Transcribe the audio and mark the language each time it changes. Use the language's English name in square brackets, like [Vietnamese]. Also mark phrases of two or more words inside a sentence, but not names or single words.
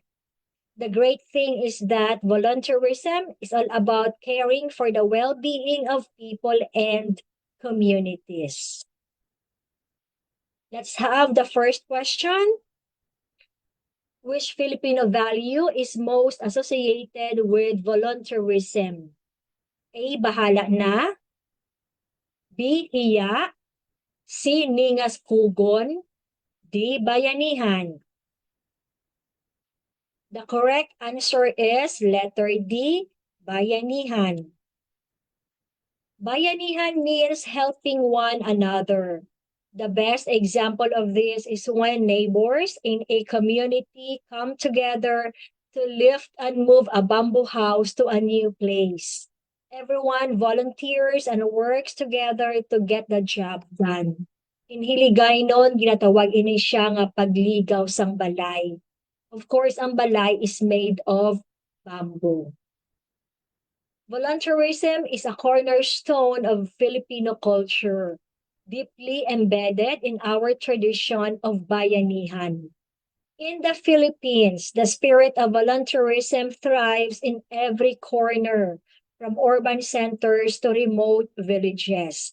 [English] The great thing is that volunteerism is all about caring for the well-being of people and communities. Let's have the first question. Which Filipino value is most associated with volunteerism? A. [Filipino] Bahala na. B. Hiya. C. Ningas kugon. D. [English] Bayanihan. The correct answer is letter D. Bayanihan. Bayanihan means helping one another. The best example of this is when neighbors in a community come together to lift and move a bamboo house to a new place. Everyone volunteers and works together to get the job done. In Hiligaynon, [Hiligaynon] ginatawag ini siya nga pagligaw sang balay. [English] Of course, [Hiligaynon] ang balay [English] is made of bamboo. Volunteerism is a cornerstone of Filipino culture, deeply embedded in our tradition of bayanihan. In the Philippines, the spirit of volunteerism thrives in every corner, from urban centers to remote villages.